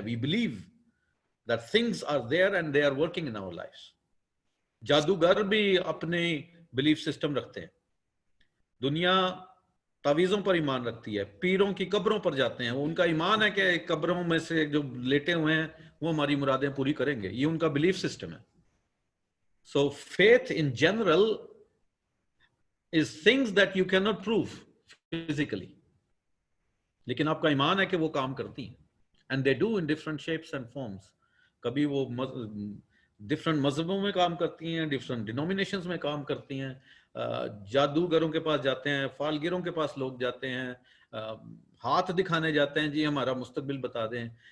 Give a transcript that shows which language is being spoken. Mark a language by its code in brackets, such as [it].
[en] We believe that things are there and they are working in our lifes. [hi] जादूगर भी अपने belief system रखते हैं। दुनिया तावीज़ों पर ईमान रखती है, पीरों की कब्रों पर जाते हैं। उनका ईमान है कि कब्रों में से जो लेटे हुए हैं वो हमारी मुरादें पूरी करेंगे। ये उनका बिलीफ सिस्टम है। [en] So faith in general is things that you cannot prove physically. [hi] लेकिन आपका ईमान है कि वो काम करती हैं, [en] And they do in different shapes and forms. [hi] कभी वो डिफरेंट मजहबों में काम करती हैं, डिफरेंट डिनोमिनेशंस में काम करती हैं, जादूगरों के पास जाते हैं, फालगिरों के पास लोग जाते हैं, हाथ दिखाने जाते हैं, जी हमारा मुस्तकबिल बता दें।